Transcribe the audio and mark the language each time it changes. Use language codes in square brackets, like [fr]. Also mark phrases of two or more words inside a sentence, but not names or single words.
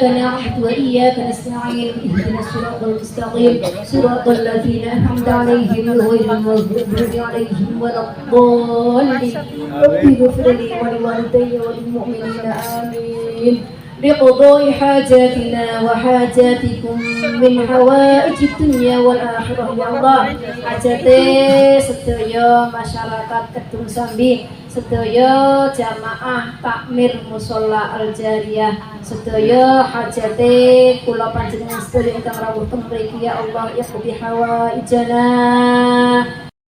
[ar] نعبد وإياك نستعين اهدنا الصراط المستقيم صراط الذين أنعمت عليهم غير المغضوب عليهم ولا الضالين رب اغفر لي ولوالدي وللمؤمنين آمين بقضاء حاجاتنا وحاجاتكم من حوائج الدنيا والآخرة يا الله [jv] hajate sedaya masyarakat Kedung Sambi sedaya jamaah takmir mushola Al Jariyah sedaya hajate kula panjenengan sedaya ingkang rawuh teng mriki [ar] يا الله يا حوائجنا